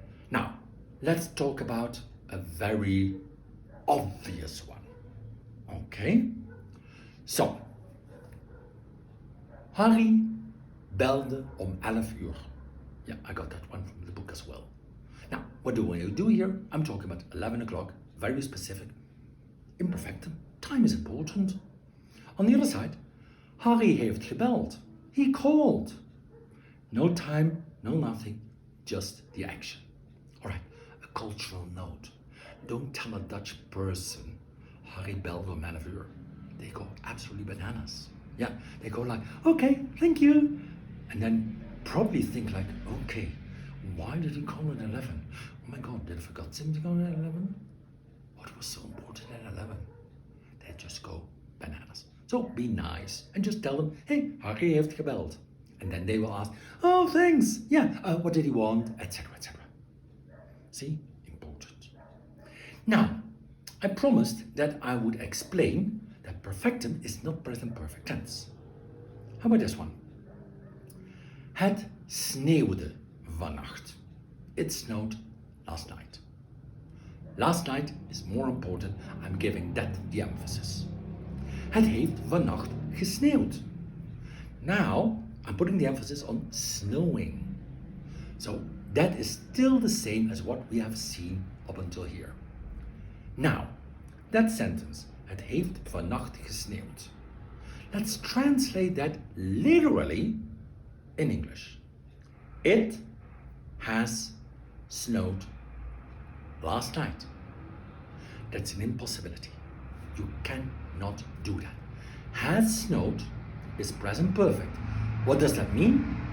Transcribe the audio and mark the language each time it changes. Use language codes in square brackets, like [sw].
[en] Now, let's talk about a very obvious one. Okay? So, [nl] Harry belde 11 uur. [en] Yeah, I got that one from the book as well. Now, what do we do here? I'm talking about 11 o'clock, very specific. Imperfectum. Time is important. On the other side, Harry [nl] heeft gebeld. [en] He called. No time, no nothing, just the action. All right, a cultural note. Don't tell a Dutch person, [nl] Harry belde 11 uur. [en] They go absolutely bananas. Yeah, they go like, okay, thank you. And then probably think like, okay, why did he call it 11? Oh my God, did I forget something on 11? What was so important at 11? They just go bananas. So be nice and just tell them, hey, [nl] Harry heeft gebeld. [en] And then they will ask, oh, thanks. Yeah, what did he want? Etc., etc. See? Important. Now, I promised that I would explain that perfectum is not present perfect tense. How about this one? [nl] Het sneeuwde vannacht. [en] It snowed last night. Last night is more important. I'm giving that the emphasis. [nl] Het heeft vannacht gesneeuwd. [en] Now, I'm putting the emphasis on snowing. So that is still the same as what we have seen up until here. Now, that sentence, [nl] het heeft vannacht gesneeuwd. [en] Let's translate that literally in English. It has snowed last night. That's an impossibility. You cannot do that. Has snowed is present perfect. What does that mean?